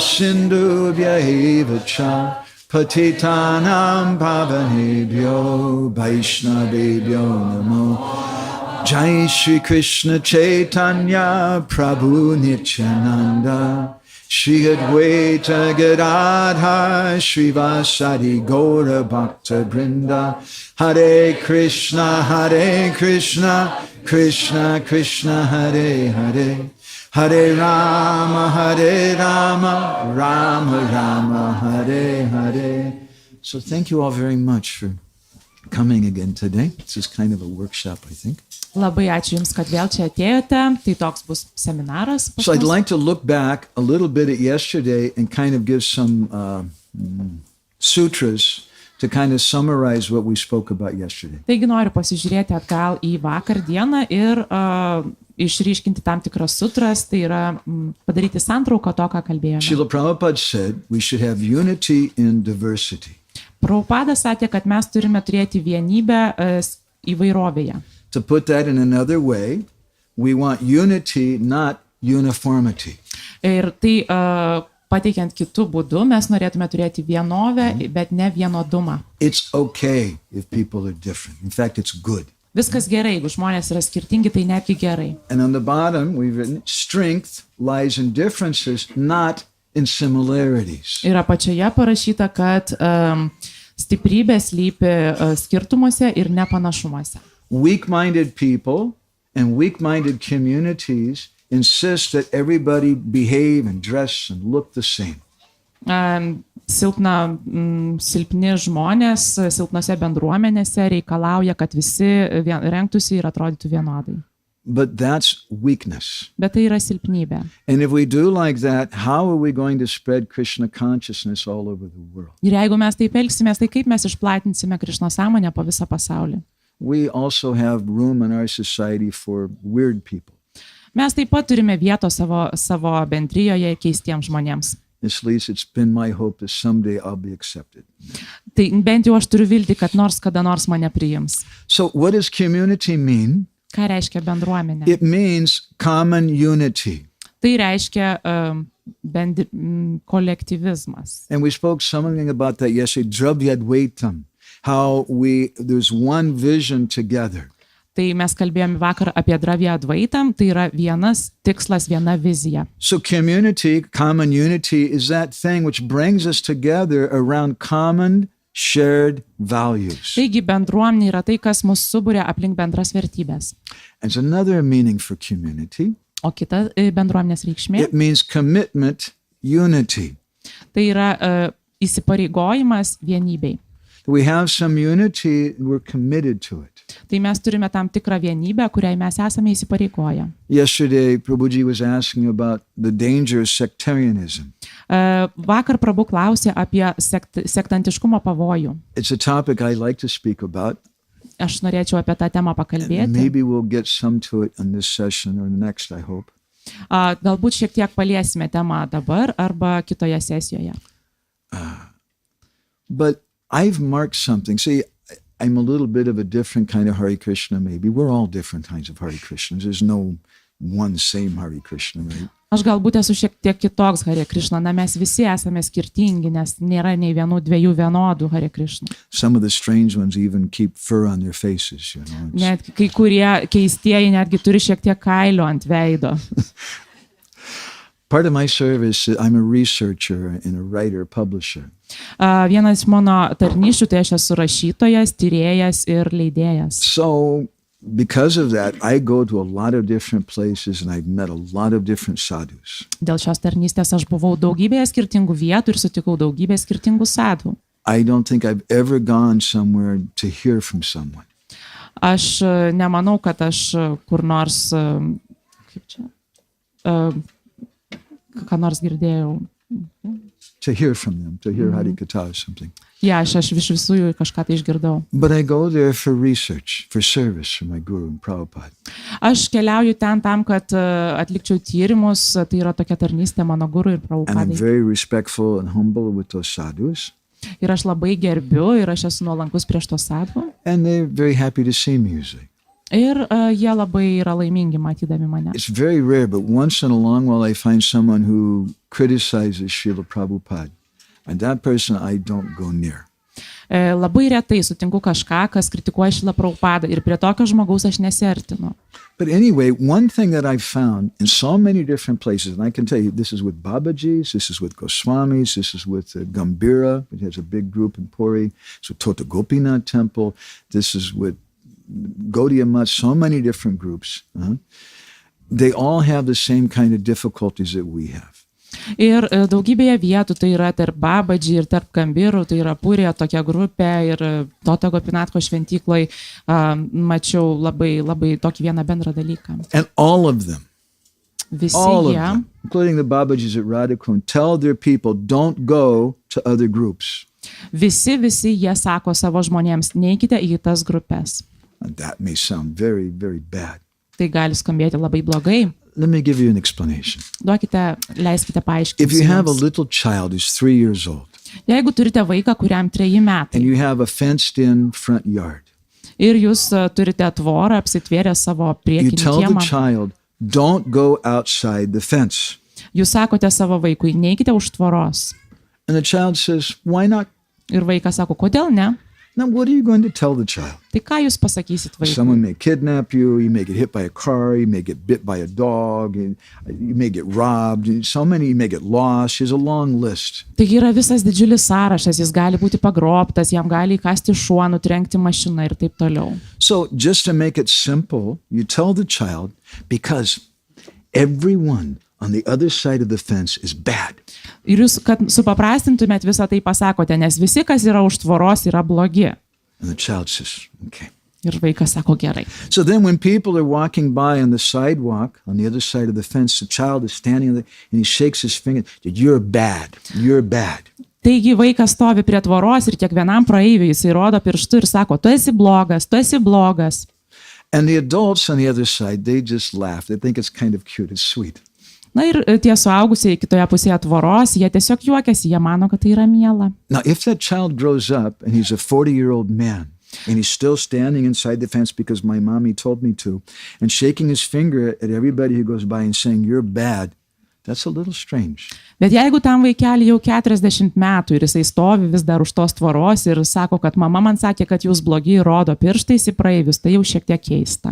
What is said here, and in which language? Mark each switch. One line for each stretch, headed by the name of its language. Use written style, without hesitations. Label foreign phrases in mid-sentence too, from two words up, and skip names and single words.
Sanskrit: Sindhubhya Evacha Patitanam Pavanebhyo Vaishnavebhyo Namo Jai Shri Krishna Chaitanya Prabhu Nityananda Shri Advaita Gadadhar Srivasadi Gaura Bhakta Brinda Hare Krishna Krishna Krishna Hare Hare Hare Rama Rama Rama Hare Hare.
English: So thank you all very much for coming again today. This is kind of a workshop, I think.
Lithuanian: Labai ačiū Jums, kad vėl čia atėjote. Tai toks bus seminaras.
English: So I'd like to look back a little bit at yesterday and kind of give some sutras to kind of summarize what we spoke about yesterday.
Lithuanian: Taigi noriu pasižiūrėti atgal į vakar dieną ir išryškinti tam tikras sutras, tai yra padaryti santrauką to, ką kalbėjome.
English: Srila Prabhupada said we should have unity in diversity.
Lithuanian: Prabhupada sakė, kad mes turime turėti vienybę įvairovėje.
English: To put that in another way, we want unity, not uniformity.
Lithuanian: Ir tai pateikiant kitų būdų, mes norėtume turėti vienovę, bet ne vienodumą.
English: It's okay if people are different. In fact, it's good.
Lithuanian: Viskas gerai, jeigu žmonės yra skirtingi, tai netgi gerai.
English: And on the bottom, we've written, strength lies in differences, not in similarities.
Lithuanian: Ir apačioje parašyta, kad stiprybė slypi skirtumuose ir nepanašumuose.
English: Weak-minded people and weak-minded communities insist that everybody behave and dress and look the same.
Lithuanian: Silpni žmonės silpnose bendruomenėse reikalauja, kad visi rengtųsi ir atrodytų vienodai.
English: But that's weakness.
Lithuanian: Bet tai yra silpnybė.
English: And if we do like that, how are we going to spread Krishna consciousness all over the world?
Lithuanian: Ir jeigu mes taip elgsimės, tai kaip mes išplatinsime Krišnos sąmonę po visą pasaulį?
English: We also have room in our society for weird people.
Lithuanian: Mes taip pat turime vietos savo bendrijoje keistiems žmonėms.
English: At least it's been my hope that someday I'll be accepted.
Lithuanian: Tai bent jau aš turiu viltį, kad nors kada nors mane priims.
English: So what does community mean?
Lithuanian: Ką reiškia bendruomenė?
English: It means common unity.
Lithuanian: Tai reiškia kolektyvizmas.
English: And we spoke something about that yesterday, dravyadvaitam. how there's one vision together.
Lithuanian: Tai mes kalbėjome vakar apie
Sanskrit: Dravya Advaitam,
Lithuanian: tai yra vienas tikslas, viena vizija.
English: So community, common unity, is that thing which brings us together around common shared values.
Lithuanian: Taigi bendruomenė yra tai, kas mus suburia aplink bendras vertybės.
English: And it's another meaning for community.
Lithuanian: O kita bendruomenės reikšmė,
English: It means commitment, unity.
Lithuanian: tai yra įsipareigojimas vienybei.
English: We have some unity, we're committed to it.
Lithuanian: Tai mes turime tam tikrą vienybę, kuriai mes esame įsipareigoję.
English: Yesterday, Prabhuji was asking about the danger of sectarianism.
Lithuanian: Vakar Prabhu klausė apie sektantiškumo pavojų.
English: It's a topic I like to speak about.
Lithuanian: Aš norėčiau apie tą temą pakalbėti.
English: Maybe we'll get some to it in this session or the next, I hope.
Lithuanian: Galbūt šiek tiek paliesime temą dabar arba kitoje sesijoje.
English: But I've marked something. See, I'm a little bit of a different kind of Hare Krishna, maybe. We're all different kinds of Hare Krishnas. There's no one same Hare Krishna, right?
Lithuanian: Aš galbūt esu šiek tiek kitoks Hare Krishna, na mes visi esame skirtingi, nes nėra nei vienų dviejų vienodų Hare Krishna.
English: Some of the strange ones even keep fur on their faces, you know.
Lithuanian: Net kai kurie keistieji netgi turi šiek tiek kailio ant veido.
English: Part of my service, I'm a researcher and a writer, publisher.
Lithuanian: Vienas mano tarnysčių, tai aš esu rašytojas, tyrėjas ir leidėjas.
English: So, because of that, I go to a lot of different places and I've met a lot of different sadhus.
Lithuanian: Dėl šios tarnystės aš buvau daugybėje skirtingų vietų ir sutikau daugybę skirtingų sadhų.
English: I don't think I've ever gone somewhere to hear from someone.
Lithuanian: Aš nemanau, kad aš kur nors, kaip čia, ką nors girdėjau.
English: To hear from them, to hear Harikatha or something.
Lithuanian: Ja, aš iš visų jų kažką tai išgirdau.
English: But I go there for research, for service for my guru and Prabhupada.
Lithuanian: Aš keliauju ten tam, kad atlikčiau tyrimus, tai yra tokia tarnystė mano guru ir
English: And I'm
Lithuanian: Prabhupadai.
English: very respectful and humble with those sadhus.
Lithuanian: Ir aš labai gerbiu ir aš esu nuolankus prieš tos sadhų.
English: And they're very happy to see me usually.
Lithuanian: Ir jie labai yra laimingi matydami mane.
English: It's very rare, but once in a long while I find someone who criticizes Srila Prabhupada. And that person I don't go near.
Lithuanian: Labai retai sutinku kažką, kas kritikuoja Šrila Prabhupadą ir prie tokio žmogaus aš nesiartinu.
English: But anyway, one thing that I've found in so many different places, and I can tell you, this is with Babaji's, this is with Goswamis, this is with Gambhira, which has a big group in Puri, it's with Tota Gopinath Temple, this is with Gaudiya Math, so many different groups. They all have the same kind of difficulties that we have.
Lithuanian: Ir daugybėje vietų, tai yra tarp Babadži ir tarp Gambhirų, tai yra Purija tokia grupė ir Tota Gopinatko šventykloj mačiau labai tokį vieną bendrą dalyką.
English: And all of them,
Lithuanian: Visi
English: all of
Lithuanian: jie,
English: them, including the Babajis at Radhakund, tell their people, don't go to other groups.
Lithuanian: visi jie sako savo žmonėms, neikite į tas grupės.
English: And that may sound very, very bad.
Lithuanian: Tai gali skambėti labai blogai.
English: Let me give you an explanation.
Lithuanian: Leiskite
English: If you have a
Lithuanian: paaiškinti.
English: little child who's 3 years old,
Lithuanian: Jeigu turite vaiką, kuriam 3 metai
English: and you have a fenced-in front yard,
Lithuanian: ir jūs turite tvorą apsitvėrę savo
English: you
Lithuanian: priekinį
English: tell the
Lithuanian: kiemą,
English: child, don't go outside the fence.
Lithuanian: jūs sakote savo vaikui, neikite už tvoros.
English: And the child says, why not?
Lithuanian: Ir vaikas sako, kodėl ne?
English: Now, what are you going to tell the child?
Lithuanian: Tai ką jūs pasakysit vaikui?
English: Someone may kidnap you, you may get hit by a car, you may get bit by a dog, and you may get robbed, and so many, you may get lost. There's a long list.
Lithuanian: Taigi yra visas didžiulis sąrašas, jis gali būti pagrobtas, jam gali įkasti šuo, nutrenkti mašiną ir taip toliau.
English: So just to make it simple, you tell the child, because everyone on the other side of the fence is bad.
Lithuanian: Ir jūs, kad supaprastintumėt visą tai pasakote, nes visi, kas yra už tvoros, yra blogi.
English: And the child says, okay.
Lithuanian: Ir vaikas sako, gerai.
English: So then when people are walking by on the sidewalk, on the other side of the fence, the child is standing there and he shakes his finger, you're bad, you're bad.
Lithuanian: Taigi vaikas stovi prie tvoros ir kiekvienam praeiviui jisai rodo pirštu ir sako, tu esi blogas, tu esi blogas.
English: And the adults on the other side, they just laugh. They think it's kind of cute, it's sweet.
Lithuanian: Na ir tie suaugusiai kitoje pusėje tvoros, jie tiesiog juokiasi, jie mano, kad tai yra miela.
English: Now, if that child grows up and he's a 40-year-old man and he's still standing inside the fence because my mommy told me to, and shaking his finger at everybody who goes by and saying, you're bad, That's a little strange.
Lithuanian: Bet jeigu tam vaikeliui jau 40 metų ir jisai stovi vis dar už tos tvoros ir sako, kad mama man sakė, kad jūs blogi rodo pirštais į praeivius, tai jau šiek tiek keista.